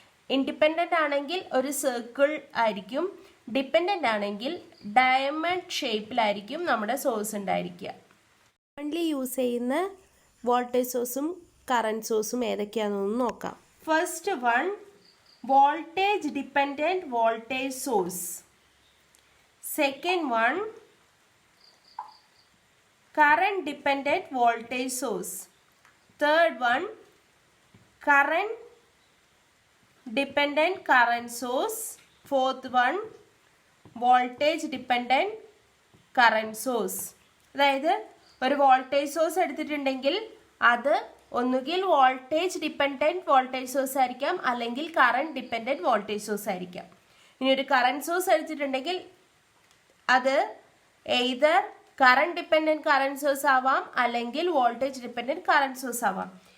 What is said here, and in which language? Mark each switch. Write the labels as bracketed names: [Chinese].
[Malayalam] Independent ആണെങ്കിൽ ഒരു circle ആയിരിക്കും, ഡിപ്പെൻഡൻ്റ് ആണെങ്കിൽ ഡയമണ്ട് ഷേപ്പിലായിരിക്കും നമ്മുടെ സോഴ്സ് ഉണ്ടായിരിക്കുക. കോമൺലി യൂസ് ചെയ്യുന്ന വോൾട്ടേജ് സോഴ്സും കറന്റ് സോഴ്സും ഏതൊക്കെയാണെന്ന് നോക്കാം. [English] First one, voltage dependent voltage source. Second one, current dependent voltage source. Third one, current dependent current source. Fourth one, voltage dependent current source. [Malayalam] അതായത് ഒരു വോൾട്ടേജ് സോഴ്സ് എടുത്തിട്ടുണ്ടെങ്കിൽ അത് ഒന്നുകിൽ വോൾട്ടേജ് ഡിപ്പെൻഡൻറ്റ് വോൾട്ടേജ് സോഴ്സ് ആയിരിക്കാം അല്ലെങ്കിൽ കറണ്ട് ഡിപ്പെൻഡൻറ്റ് വോൾട്ടേജ് സോഴ്സ് ആയിരിക്കാം. ഇനി ഒരു കറണ്ട് സോഴ്സ് എടുത്തിട്ടുണ്ടെങ്കിൽ അത് either current dependent current source ആവാം അല്ലെങ്കിൽ വോൾട്ടേജ് ഡിപ്പെൻഡൻറ്റ് കറന്റ് സോഴ്സ് ആവാം.